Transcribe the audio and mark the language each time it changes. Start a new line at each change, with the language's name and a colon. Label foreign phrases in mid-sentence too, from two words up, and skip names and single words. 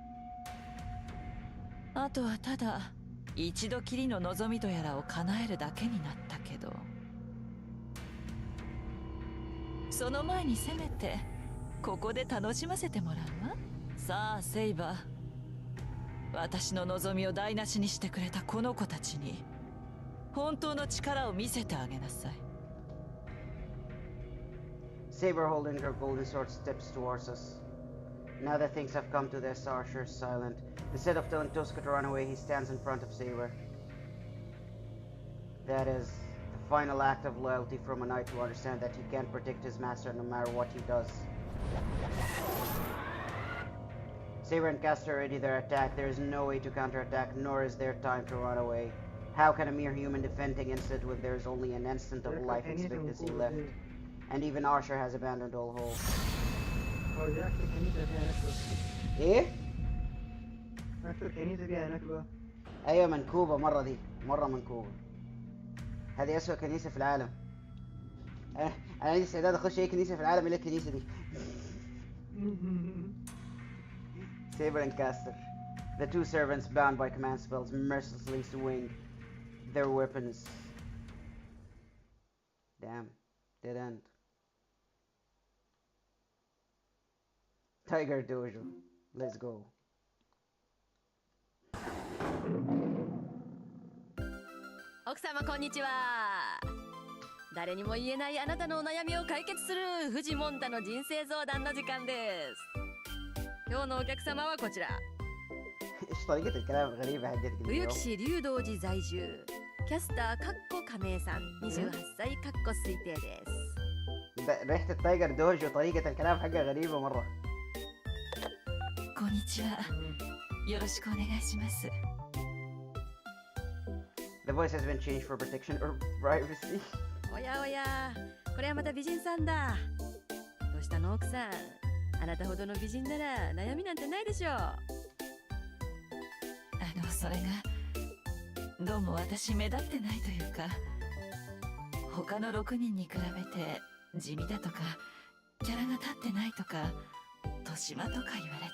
Japanese: あとはただ一度きりの望みとやらを叶えるだけになったけど、その前にせめてここで楽しませてもらうわ。さあセイバー、私の望みを台無しにしてくれたこの子たちに本当の力を見せてあげなさい。
English: Saber holding her golden sword steps towards us. Now that things have come to this, Archer is silent. Instead of telling Tosuka to run away, he stands in front of Saber. That is the final act of loyalty from a knight to understand that he can't protect his master no matter what he does. Saber and Caster are ready their attack. There is no way to counterattack, nor is there time to run away. How can a mere human defend against it when there is only an instant of life expectancy left? And even Archer has abandoned all hope.
Arabic: ايه؟ اكثر كنيسة فيها نكبة. ايوه منكوبة مرة دي، مرة منكوبة. هذه أسوأ كنيسة في العالم. أنا عندي استعداد أخش أي كنيسة في العالم إلا الكنيسة دي.
English: Saber and Caster, the two servants bound by command spells, mercilessly swing their weapons. Damn, dead end. Tiger Dojo, let's go.
Japanese: 奥様こんにちは。誰にも言えないあなたのお悩みを解決するフジモンタの人生相談の時間です。今日のお客様はこちら。
Arabic: ايش طريقة الكلام الغريبة حقتك
Japanese: 冬
Arabic: اليوم؟
Japanese: 木市龍道寺在住キャスターかっこ亀井さん28歳かっこ推定です。
Arabic: ريحة التايجر دوجو طريقة الكلام حقها غريبة مرة.
Japanese: こんにちは。よろしくお願いします。
English: The voice has been changed for protection or privacy.
Japanese: おやおや、これはまた美人さんだ。どうしたの奥さん。あなたほどの美人なら悩みなんてないでしょう。それがどうも私目立ってないというか、他の6人に比べて地味だとかキャラが立ってないとか豊島とか言われて。